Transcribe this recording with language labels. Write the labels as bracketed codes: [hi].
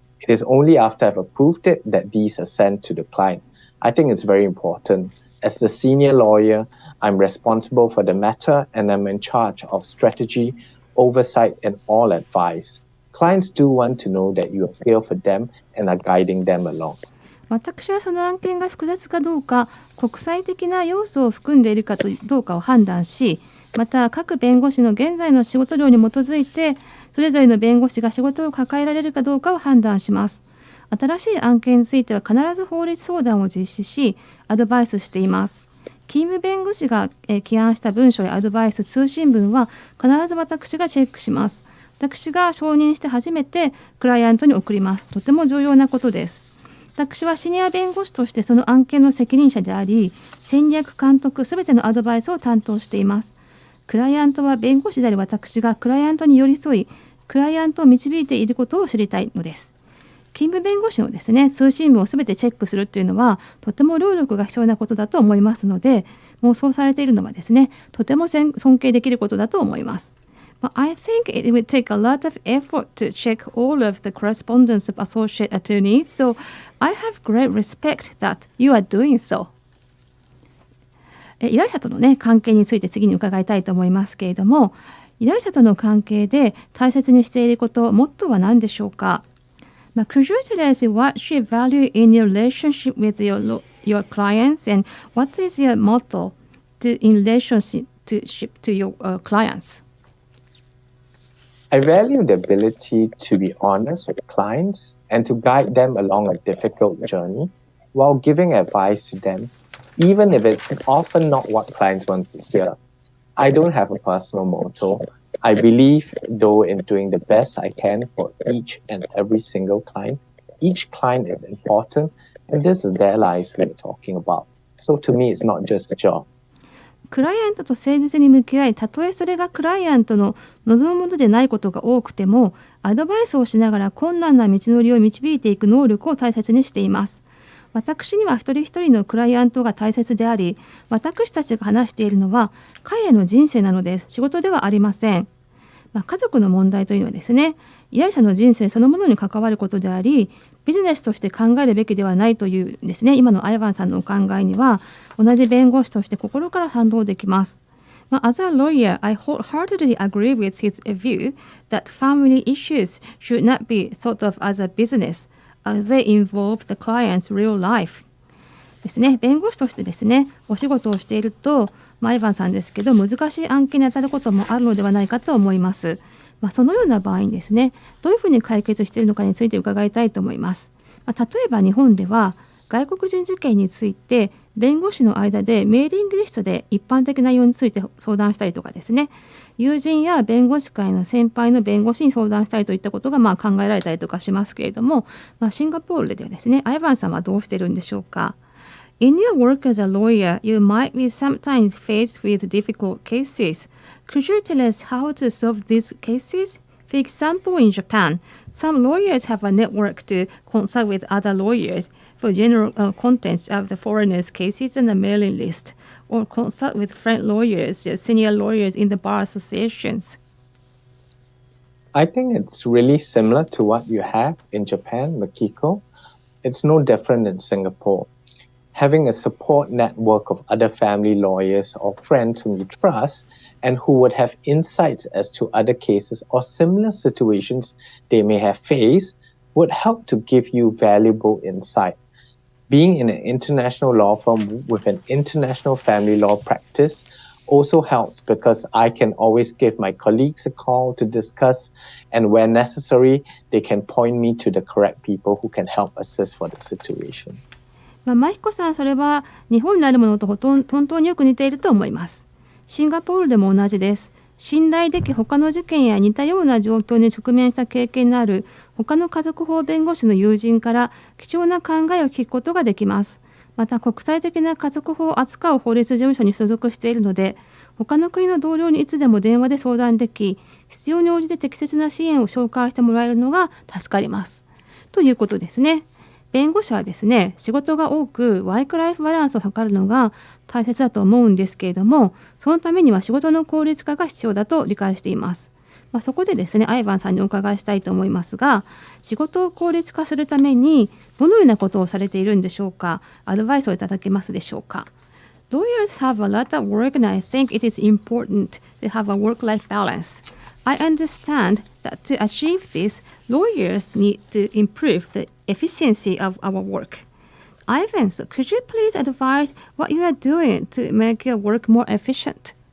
[en] It is only after I've approved it that these are sent to the client. I think it's very important. As the senior lawyer, I'm responsible for the matter and I'm in charge of strategy, oversight, and all advice. Clients do want to know that you are here for them and are guiding them along. [ja] 私はその案件が複雑かどうか、国際的な要素を含んでいるかどうかを判断し、また各弁護士の現在の仕事量に基づいて、それぞれの弁護士が仕事を抱えられるかどうかを判断します。新しい案件については必ず法律相談を実施し、アドバイスしています。勤務弁護士が起案した文書やアドバイス、通信文は必ず私がチェックします。私が承認して初めてクライアントに送ります。とても重要なことです。私はシニア弁護士としてその案件の責任者であり、戦略監督すべてのアドバイスを担当しています。クライアントは弁護士である私がクライアントに寄り添い、クライアントを導いていることを知りたいのです。勤務弁護士のですね、通信文をすべてチェックするというのはとても労力が必要なことだと思いますので、もうそうされているのはですね、とても尊敬できることだと思います。 [en] I think it would take a lot of effort to check all of the correspondence of associate attorneys, so I have great respect that you are doing so. [ja] 依頼者とのね、関係について次に伺いたいと思いますけれども、依頼者との関係で大切にしていること、モットーは何でしょうか？ [en] Could you tell us what you value in your relationship with your clients and what is your motto in relationship to your clients? I value the ability to be honest with clients and to guide them along a difficult journey while giving advice to them, even if it's often not what clients want to hear. I don't have a personal motto. I believe, though, in doing the best I can for each and every single client. Each client is important, and this is their lives we're talking about. So to me, it's not just a job. [ja] クライアントと誠実に向き合い、たとえそれがクライアントの望むものでないことが多くても、アドバイスをしながら困難な道のりを導いていく能力を大切にしています。私には一人一人のクライアントが大切であり、私たちが話しているのは彼への人生なのです。仕事ではありません。家族の問題というのはですね、依頼者の人生そのものに関わることであり、ビジネスとして考えるべきではないというですね、今のアイヴァンさんのお考えには同じ弁護士として心から賛同できます。 [en] As a lawyer, I wholeheartedly agree with his view that family issues should not be thought of as a business, as they involve the client's real life. [ja] ですね、弁護士としてですね、お仕事をしていると、アイヴァンさんですけど、難しい案件に当たることもあるのではないかと思います。そのような場合にですね、どういうふうに解決しているのかについて伺いたいと思います。例えば日本では外国人事件について弁護士の間でメーリングリストで一般的な内容について相談したりとかですね、友人や弁護士会の先輩の弁護士に相談したりといったことが考えられたりとかしますけれども、シンガポールではですね、アイバンさんはどうしてるんでしょうか。 [en] In your work as a lawyer, you might be sometimes faced with difficult cases. Could you tell us how to solve these cases? For example, in Japan, some lawyers have a network to consult with other lawyers for general contents of the foreigners' cases and a mailing list, or consult with friend lawyers, senior lawyers in the bar associations. I think it's really similar to what you have in Japan, Makiko. It's no different in Singapore. Having a support network of other family lawyers or friends whom you trust and who would have insights as to other cases or similar situations they may have faced would help to give you valuable insight. Being in an international law firm with an international family law practice also helps because I can always give my colleagues a call to discuss, and where necessary, they can point me to the correct people who can help assist for the situation. [ja] マヒコさん、それは日本にあるものと本当によく似ていると思います。シンガポールでも同じです。信頼でき他の事件や似たような状況に直面した経験のある他の家族法弁護士の友人から貴重な考えを聞くことができます。また国際的な家族法を扱う法律事務所に所属しているので、他の国の同僚にいつでも電話で相談でき、必要に応じて適切な支援を紹介してもらえるのが助かります。ということですね。弁護士はですね、仕事が多くワークライフバランスを図るのが大切だと思うんですけれども、そのためには仕事の効率化が必要だと理解しています。そこでですね、アイバンさんにお伺いしたいと思いますが、仕事を効率化するためにどのようなことをされているんでしょうか。アドバイスをいただけますでしょうか。 [en] Lawyers have a lot of work and I think it is important to have a work-life balance. I understand that to achieve this, lawyers need to improve the efficiency of our work. Ivan, so could you please advise what you are doing to make your work more efficient?